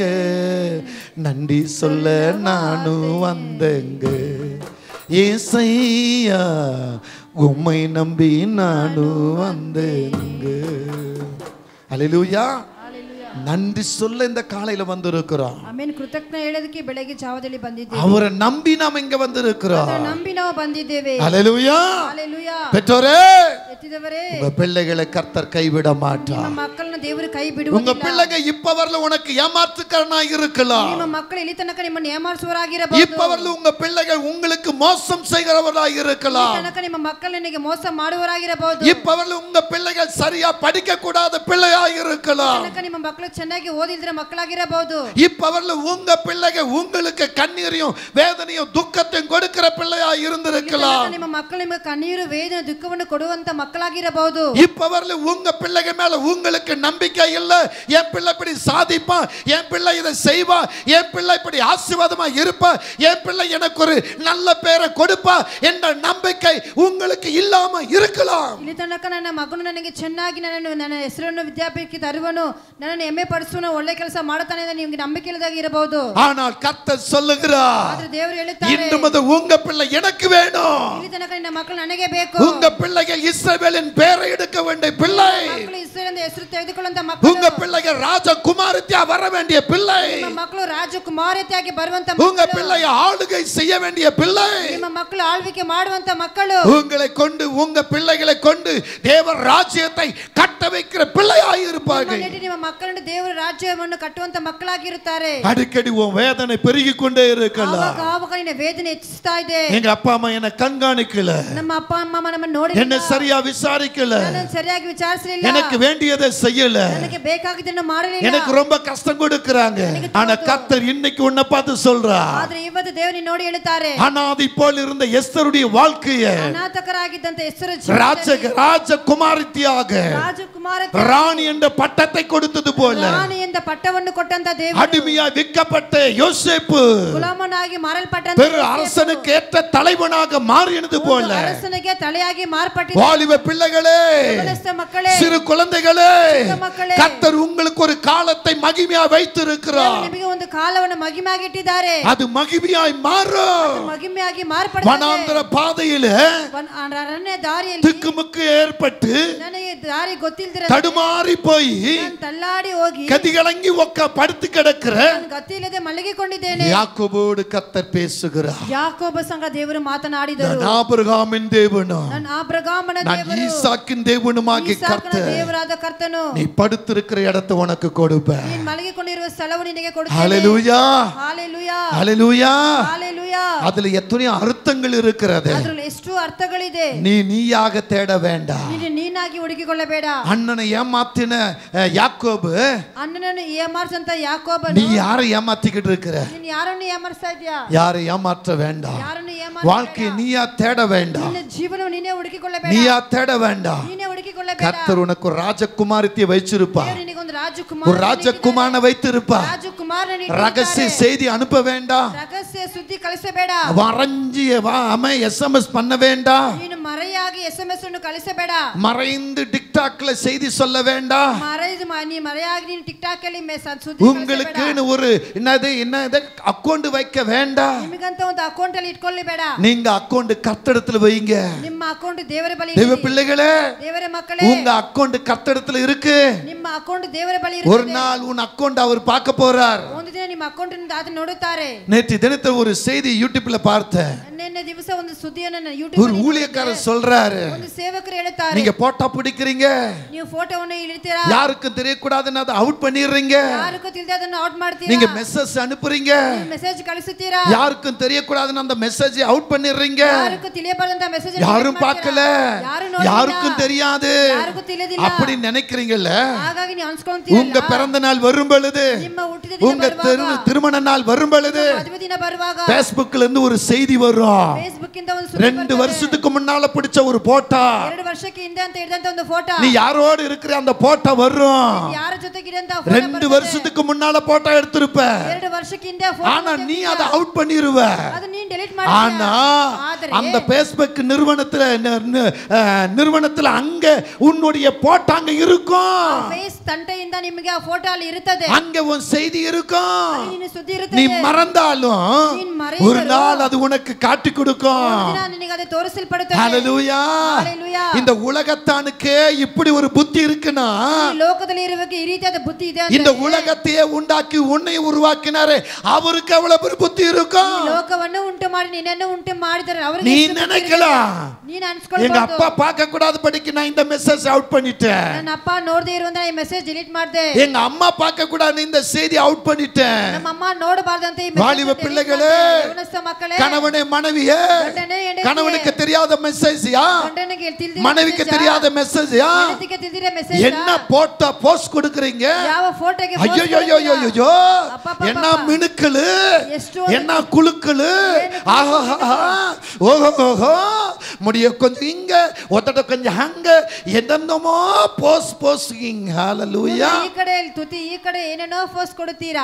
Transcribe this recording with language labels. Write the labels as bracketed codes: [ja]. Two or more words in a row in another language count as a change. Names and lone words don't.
[ta] நன்றி சொல்ல நானும் வந்தேங்க ஏசையா, உம்மை நம்பி நானும் வந்தேங்க. ஹalleluya. நன்றி சொல்ல இந்த காலையில வந்திருக்கிறோம். [kn] ಆಮೆನ್. ಕೃತಜ್ಞತೆ ಹೇಳೋದಕ್ಕೆ ಬೆಳಗ್ಗೆ ಜಾವದಲ್ಲಿ ಬಂದಿದ್ದೇವೆ. [ta] அவரை நம்பி நாம் இங்க வந்திருக்கிறோம். [kn] ಅವರನ್ನು ನಂಬಿ ನಾವು ಬಂದಿದ್ದೇವೆ. [ta] ஹalleluya. ஹalleluya. பெற்றோரே, [kn] ಎತ್ತಿದವರೇ, [ta] உங்க பிள்ளைகளை கர்த்தர் கைவிட மாட்டார். [kn] ನಿಮ್ಮ ಮಕ್ಕಳನ್ನು ದೇವರು ಕೈ ಬಿಡುವುದಿಲ್ಲ. [ta] உங்க பிள்ளைங்க இப்பவர்ல உனக்கு ஏமாற்றுக்காரனாய் இருக்கலாம். [kn] ನಿಮ್ಮ ಮಕ್ಕಳು ಇಲ್ಲಿ ತನಕ ನಿಮ್ಮನ್ನು ಏಮಾರಿಸುವವರಾಗಿರಬಹುದು. [ta] இப்பவர்ல உங்க பிள்ளைகள் உங்களுக்கு மோசம் செய்கிறவராய் இருக்கலாம். [kn] ಇಲ್ಲಿ ತನಕ ನಿಮ್ಮ ಮಕ್ಕಳು ನಿಮಗೆ ಮೋಸ ಮಾಡುವವರಾಗಿರಬಹುದು. [ta] இப்பவர்ல உங்க பிள்ளைகள் சரியா படிக்க கூடாத பிள்ளையாய் இருக்கலாம். [kn] ತನಕ ನಿಮ್ಮ ಮಕ್ಕಳು ಚೆನ್ನಾಗಿ ಓದಿಲ್ದಿರೋ ಮಕ್ಕಳಾಗಿರಬಹುದು. [ta] இப்பவர்ல உங்க பிள்ளைங்க உங்களுக்கு கண்ணீரையும் வேதனையும் துக்கத்தையும் கொடுக்கிற பிள்ளையா இருந்திருக்கலாம். [kn] ನಿಮ್ಮ ಮಕ್ಕಳು ನಿಮಗೆ ಕಣ್ಣೀರು ವೇದನೆ ದುಃಖವನ್ನು ಕೊಡುವಂತ ಮಕ್ಕಳಾಗಿರಬಹುದು. [ta] இப்பவர்ல உங்க பிள்ளைங்க மேல உங்களுக்கு நம்பிக்கை இல்ல. என் பிள்ளை இப்படி சாதிப்பா, என் பிள்ளை இதை செய்வா, என் பிள்ளை இப்படி ஆசீர்வாதமா இருப்பா, என் பிள்ளை எனக்கு ஒரு நல்ல பேரை கொடுப்பா என்ற நம்பிக்கை உங்களுக்கு இல்லாம இருக்கலாம். [kn] ಇಲ್ಲಿ ತನಕ ನನ್ನ ಮಗನು ನನಗೆ ಚೆನ್ನಾಗಿ ನನ್ನ ಹೆಸರನ್ನು ವಿದ್ಯಾಪೀಠಕ್ಕೆ ತರುವನು, ನನ್ನನ್ನು ಹೆಮ್ಮೆ ಪಡಿಸುವನು, ಒಳ್ಳೆ ಕೆಲಸ ಮಾಡುತ್ತಾನೆ ಎಂದು ನಿಮಗೆ ನಂಬಿಕೆ ಇಲ್ಲದಾಗಿ ಇರಬಹುದು. [ta] ஆனால் கர்த்தர் சொல்லுகிறார், [kn] ಆದ್ರೆ ದೇವರು ಹೇಳುತ್ತಾರೆ, [ta] இன்னும் அது உங்க பிள்ளை எனக்கு வேணும். [kn] ಇಲ್ಲಿ ತನಕ ನಿನ್ನ ಮಕ್ಕಳು ನನಗೆ ಬೇಕು. [ta] உங்க பிள்ளைகள் இஸ்ரவேலின் பேரை எடுக்க வேண்டிய பிள்ளை, [kn] ಮಕ್ಕಳು ಇಸ್ರಾಯೇಲ್ ಎಂಬ ಹೆಸರು ತೆಗೆದುಕೊಳ್ಳುವಂತ ಮಕ್ಕಳು, [ta] உங்க பிள்ளைகள் ராஜகுமாரத்தியா வர வேண்டிய பிள்ளை, [kn] ನಿಮ್ಮ ಮಕ್ಕಳು ರಾಜಕುಮಾರತಿಯಾಗಿ ಬರುವಂತ ಮಕ್ಕಳು, [ta] உங்க பிள்ளை ஆளுகை செய்ய வேண்டிய பிள்ளை, [kn] ನಿಮ್ಮ ಮಕ್ಕಳು ಆಳ್ವಿಕೆ ಮಾಡುವಂತ ಮಕ್ಕಳು, [ta] உங்களை கொண்டு உங்க பிள்ளைகளை கொண்டு தேவ ராஜ்யத்தை கட்ட வைக்கிற பிள்ளையாய் இருப்பார்கள். [kn] ನಿಮ್ಮ ಮಕ್ಕಳನ್ನು ದೇವರ ರಾಜ್ಯವನ್ನು ಕಟ್ಟುವಂತ ಮಕ್ಕಳಾಗಿರುತ್ತಾರೆ. [ta] அடிக்கடி உன் வேதனை பெருகிக் கொண்டே இருக்கலாம். [kn] ಆವಾಗ ನಿನ್ನ ವೇದನೆ ಹೆಚ್ಚುತ್ತಾ ಇದೆ. [ta] எங்க அப்பா அம்மா என்ன கண்காணிக்கல, [kn] ನಮ್ಮ ಅಪ್ಪ ಅಮ್ಮ ನಮ್ಮನ್ನು ನೋಡಿಲ್ಲ, [ta] என்ன சரியா விசாரிக்கல, [kn] ನನ್ನನ್ನು ಸರಿಯಾಗಿ ವಿಚಾರಿಸಲಿಲ್ಲ, [ta] எனக்கு வேண்டியதை செய்யல, [kn] ನನಗೆ ಬೇಕಾಗಿದ್ದನ್ನು ಮಾಡಲಿಲ್ಲ, [ta] எனக்கு ரொம்ப கஷ்டம் கொடுக்கறாங்க. ஆனா கர்த்தர் இன்னைக்கு உன்னை பார்த்து சொல்றார், [kn] ಆದ್ರೆ ಇವತ್ತು ದೇವರು ನೋಡಿ ಹೇಳುತ್ತಾರೆ, [ta] அனாதி போல் இருந்த எஸ்தருடைய வாழ்க்கையை [kn] ಅನಾಥಕರಾಗಿದ್ದಂತ ಹೆಸರು [ta] ராஜகுமாரத்தியாக [kn] ರಾಜಕುಮಾರತಿ [ta] ராணி என்ற பட்டத்தை கொடுத்தது போல, [kn] ರಾಣಿ ಎಂದ ಪಟ್ಟವನ್ನು ಕೊಟ್ಟಂತ ದೇವರು, [ta] அடிமையாய் விற்கப்பட்ட யோசேப்பு [kn] ಗುಲಾಮನಾಗಿ ಮಾರಲ್ಪಟ್ಟಂತ [ta] பெரு அரசனுக்கு ஏற்ற தலைவனாக மாறினது போல, [kn] ಅರಸನಿಗೆ ತಲೆಯಾಗಿ ಮಾರ್ಪಟ್ಟಿದ್ದ [ta] வாலிப பிள்ளைகளே, [kn] ಮಕ್ಕಳೇ, [ta] சிறு குழந்தைகளே, [kn] ಮಕ್ಕಳೇ, [ta] கர்த்தர் உங்களுக்கு ஒரு காலத்தை மகிமையா வைத்திருக்கிறார். [kn] ನಿಮಗೆ ಒಂದು ಕಾಲವನ್ನು ಮಹಿಮೆಯಾಗಿ ಇಟ್ಟಿದ್ದಾರೆ. [ta] அது மகிமையாய் மாறும். [kn] ಮಹಿಮೆಯಾಗಿ ಮಾರ್ಪಡುತ್ತದೆ. [ta] வனாந்தர பாதையிலே [kn] ಅರಣ್ಯ ದಾರಿಯಲ್ಲಿ [ta] திக்குமுக்கு ஏற்பட்டு [kn] ನನಗೆ ದಾರಿ ಗೊತ್ತಿಲ್ಲದಿರ [ta] தடுமாறி போய் [kn] ನಾನು ತಳ್ಳಾಡಿ ಹೋಗಿ [ta] கதிகலங்கி படுத்து கிடக்கிற [kn] ನಾನು ಗತಿಯಿಲ್ಲದೆ ಮಲಗಿಕೊಂಡಿದ್ದೇನೆ. [ta] யாக்கோபோடு கர்த்தர் பேசுகிறார். [kn] ಯಾಕೋಬ ಸಂಗ ದೇವರು ಮಾತನಾಡಿದರು. [ta] நான் ஆபிரகாமின் தேவனும் [kn] ನಾನು ಆಬ್ರಹಾಮನ [ta] நான் [kn] ದೇವರು, [ta] ஈசாக்கின் தேவனுமாகிய [kn] ಈಸಾಕನ [ta] கர்த்தர் [kn] ದೇವರಾದ ಕರ್ತನು, [ta] நீ படுத்திருக்கிற இடத்தை உனக்கு கொடுப்பேன். [kn] ನೀನು ಮಲಗಿಕೊಂಡಿರುವ ಸ್ಥಳವು ನಿನಗೆ ಕೊಡುತ್ತೇನೆ. [ta] ஹalleluya, [kn] ಹಾಲೆಲೂಯಾ, [ta] ஹalleluya. [kn] ಹಾಲೆಲೂಯಾ. [ta] அதுல எத்தனையோ அர்த்தங்கள் இருக்கிறது. [kn] ಅದರಲ್ಲಿ ಎಷ್ಟು ಅರ್ಥಗಳಿದೆ. [ta] நீயாக தேட வேண்டாம். [kn] ನೀನಾಗಿ ಹುಡುಕಿಕೊಳ್ಳಬೇಡ. [ta] அண்ணனை ஏமாத்தின யாக்கோபு, [kn] ಅಣ್ಣನನ್ನು ಏಮಾರಿಸಂತ ಯಾಕೋಬನು, [ta] நீ யாரை ஏமாத்திக்கிட்டு இருக்கிற? [kn] ನೀನು ಯಾರನ್ನು ಏಮಾರಿಸ್ತಾ ಇದೀಯಾ? [ta] யாரை ஏமாற்ற வேண்டாம். [kn] ಯಾರನ್ನು [ta] வாழ்க்கையை நீயா தேட வேண்டாம். [kn] ನಿನ್ನ ಜೀವನವನ್ನು ನೀನೇ ಹುಡುಕಿಕೊಳ್ಳಬೇಡ. [ta] நீயா தேட வேண்டாம். [kn] ನೀನೇ ಹುಡುಕಿಕೊಳ್ಳಬೇಡ. [ta] கர்த்தர் உனக்கு ஒரு ராஜகுமாரத்தை வச்சிருப்பா, [kn] ನಿನಗೆ ಒಂದು [ta] ஒரு ராஜகுமாரனை வைத்திருப்பா. [kn] ರಾಜಕುಮಾರನ [ta] ரகசிய செய்தி அனுப்ப வேண்டாம். [kn] ರಹಸ್ಯ ಸುದ್ದಿ ಕಳಿಸಬೇಡ. [ta] வரைஞ்சி எஸ்எம்எஸ் பண்ண வேண்டாம். [kn] ನೀನು ಮರೆಯಾಗಿ SMS ಅನ್ನು ಕಳಿಸಬೇಡ. [ta] மறைந்து டிக்டாக்ல செய்தி சொல்ல வேண்டாம். [kn] ನೀ ಮರೆಯಾಗಿ ನೀನು ಟಿಕ್ಟಾಕ್ ಅಲ್ಲಿ ಸುದ್ದಿ [ta] உங்களுக்கு ஒரு என்னது அக்கவுண்ட் வைக்க வேண்டாம். [kn] ನಿಮಗಂತ ಒಂದು ಅಕೌಂಟ್ ಅಲ್ಲಿ ಇಟ್ಕೊಳ್ಳಬೇಡ. [ta] நீங்க அக்கவுண்ட் கர்த்தரிடத்துல வைங்க. [kn] ನಿಮ್ಮ ಅಕೌಂಟ್ ದೇವರ ಬಳಿ [ta] தேவ [kn] ಇರಲಿ. [ta] பிள்ளைகளே, [kn] ದೇವರ ಮಕ್ಕಳೇ, [ta] உங்க அக்கவுண்ட் கர்த்தரிடத்துல இருக்கு. [kn] ನಿಮ್ಮ ಅಕೌಂಟ್ ದೇವರ ಬಳಿ [ta] ஒரு [kn] ಇರುತ್ತದೆ. [ta] நாள் உன் அக்கவுண்ட் அவர் பார்க்க போறார். [kn] ಒಂದು ದಿನ ನಿಮ್ಮ ಅಕೌಂಟ್ ಅನ್ನು ಆತ ನೋಡುತ್ತಾರೆ. [ta] நேற்று தினத்தை ஒரு செய்தி யூடியூப்ல பார்த்தேன். [kn] ನಿನ್ನೆ ದಿವಸ ಒಂದು ಸುದ್ದಿಯನ್ನು [ta] ஒரு [kn] ಯೂಟ್ಯೂಬ್ [ta] ஊழியக்காரர் சொல்றாரு, [kn] ಒಂದು ಸೇವಕರು ಹೇಳುತ್ತಾರೆ, [ta] நீங்க போட்டோ பிடிக்கிறீங்க, [kn] ನೀವು ಫೋಟೋವನ್ನು ಇಳಿತೀರಾ, [ta] யாருக்கும் தெரியக்கூடாதுன்னு அதை அவுட் பண்ணிடுறீங்க. [kn] ಯಾರಿಗೂ ತಿಳಿದೆ ಅದನ್ನು ಔಟ್ ಮಾಡ್ತೀರಾ. [ta] நீங்க மெசேஜ் அனுப்புறீங்க, [kn] ಮೆಸೇಜ್ ಕಳಿಸುತ್ತೀರಾ, [ta] யாருக்கும் தெரியக்கூடாதுன்னு அந்த மெசேஜ் அவுட் பண்ணிடுறீங்க. [kn] ಯಾರಿಗೂ ತಿಳಿಯಬಾರದಂತ ಮೆಸೇಜ್ [ta] யாரும் பார்க்கல, யாருக்கும் தெரியாது [kn] ಯಾರಿಗೂ ತಿಳಿದಿಲ್ಲ [ta] அப்படி நினைக்கிறீங்கல்ல. [kn] ಹಾಗಾಗಿ ನೀವು ಅನ್ಸ್ಕೊಂತೀರಾ. [ta] உங்க பிறந்த நாள் வரும் பொழுது, [kn] ನಿಮ್ಮ ಹುಟ್ಟಿದ ದಿನ [ta] உங்க [kn] ಬರುವಾಗ, [ta] திருமண நாள் வரும் பொழுது [kn] ಮದುವೆ ದಿನ ಬರುವಾಗ [ta] Facebookல இருந்து ஒரு செய்தி வரும். [kn] ಫೇಸ್ಬುಕ್ ಇಂದ ಒಂದು ಸುದ್ದಿ [ta] 2 வருஷத்துக்கு முன்னால பிடிச்ச ஒரு போட்டோ, [kn] 2 ವರ್ಷಕ್ಕೆ ಹಿಂದೆ ಅಂತ ಹಿಡಿದಂತ ಒಂದು ಫೋಟೋ, [ta] நீ யாரோடு இருக்கிற அந்த போட்டோ வரும். [kn] ಯಾರ ಜೊತೆಗಿರಂತ [ta] 2 வருஷத்துக்கு முன்னால போட்டோ எடுத்திருப்ப, [kn] 2 ವರ್ಷಕ್ಕೆ ಹಿಂದೆ ಫೋಟೋ, [ta] ஆனா நீ அதை அவுட் பண்ணிருவ. [kn] ಅದು ನೀನು ಡಿಲೀಟ್ ಮಾಡ್ತೀಯ. [ta] ஆனா [kn] ಆದರೆ [ta] அந்த Facebook நிறுவனத்துல அங்க உன்னுடைய போட்டோ அங்க இருக்கும். [kn] ಫೇಸ್ ತಂಟೆಯಿಂದ ನಿಮಗೆ ಆ ಫೋಟೋ ಅಲ್ಲಿ ಇರುತ್ತದೆ, [ta] அங்க உன் செய்தி இருக்கும். [kn] ನಿನ್ನ ಸುದ್ದಿ [ta] நீ [kn] ಇರುತ್ತದೆ. [ta] மறந்தாலும் [kn] ನೀನು ಮರೆಯರು, [ta] ஒரு நாள் அது உனக்கு காட்டி கொடுக்கும். [kn] ದಿನ ನಿನಗೆ ಅದು ತೋರಿಸಲ್ಪಡುತ್ತದೆ. [ta] ஹalleluya. ஹalleluya. இந்த உலகத்தானுக்கே இப்படி ஒரு புத்தி இருக்குனா, [kn] ಈ ಲೋಕದಲ್ಲಿ ಇರುವಕ್ಕೆ ಈ ರೀತಿಯಾದ ಬುದ್ಧಿ ಇದೆ ಅಂದ್ರೆ, [ta] இந்த உலகத்தையே உண்டாக்கி உன்னை உருவாக்கினாரே அவருக்கு எவ்வளவு பெரிய புத்தி இருக்கும். [kn] ಈ ಲೋಕವನ್ನು ಉಂಟು ಮಾಡಿ ನಿನ್ನನ್ನು ಉಂಟು ಮಾಡಿದರೆ ಅವರಿಗೆ [ta] நீ [kn] ಎಷ್ಟು ಬುದ್ಧಿ [ta] நினைக்கலாம், [kn] ಇರುತ್ತೆ? ನೀನು [ta] எங்க [kn] ಅನ್ಸ್ಕೊಳ್ಬಹುದು, [ta] அப்பா பார்க்க கூடாது படிக்க நான் இந்த மெசேஜ் அவுட் பண்ணிட்டேன், [kn] ನನ್ನ ಅಪ್ಪ ನೋಡದೇ ಇರುವಂತ ಈ ಮೆಸೇಜ್ ಡಿಲೀಟ್ ಮಾಡಿದೆ, [ta] எங்க அம்மா பார்க்க கூடாது இந்த செய்தி அவுட் பண்ணிட்டேன், [kn] ನಮ್ಮ ಅಮ್ಮ ನೋಡಬಾರದಂತೆ ಈ [ta] வாலிப பிள்ளைகளே, [kn] ಯವನಸ್ಥ ಮಕ್ಕಳೇ, [ta] கணவனே மனைவியே, கணவனுக்கு தெரியாத மெசேஜ்யா, மனைவிக்கு தெரியாத மெசேஜ்யா, என்ன போட்டோ போஸ்ட் கொடுக்கறீங்க? [kn] ಯಾವ ಫೋಟೋಗೆ [ta] ஐயோ என்ன மினுக்களு, என்ன குலுக்களு, ஆஹா ஓஹோ முடிய கொஞ்சம் இங்க ஒத்தட கொஞ்சம் அங்க என்னென்னமோ போஸ்டிங். ஹalleluya. [kn] ಈ ಕಡೆ ತುತಿ, ಈ ಕಡೆ ಏನೇನೋ ಪೋಸ್ಟ್ ಕೊಡುತ್ತೀರಾ.